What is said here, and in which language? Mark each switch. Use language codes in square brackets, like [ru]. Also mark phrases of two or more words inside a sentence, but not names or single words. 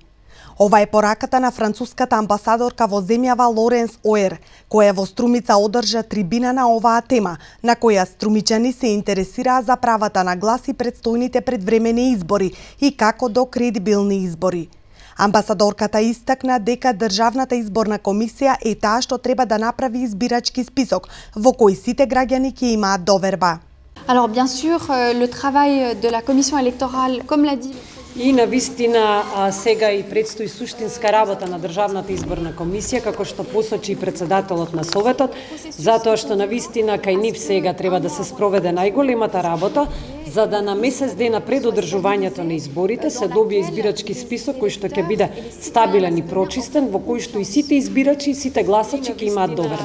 [mk] Ова е пораката на француската амбасадорка во земјава Лоренс Оер, која во Струмица одржа трибина на оваа тема, на која струмичани се интересираа за правата на глас и предстојните предвремени избори и како до кредибилни избори. Амбасадорката истакна дека Државната изборна комисија е таа што треба да направи избирачки список во кој сите граѓани ќе имаат доверба. [fr] Alors bien sûr, le travail de la commission électorale, comme l'a dit... [mk] И навистина сега и предстои суштинска работа на Државната изборна комисија, како што посочи и председателот на Советот, затоа што навистина кај нив сега треба да се спроведе најголемата работа, за да на месец дена пред одржувањето на изборите се добие избирачки список кој што ќе биде стабилен и прочистен, во кој што и сите избирачи и сите гласачи ќе имаат доверба.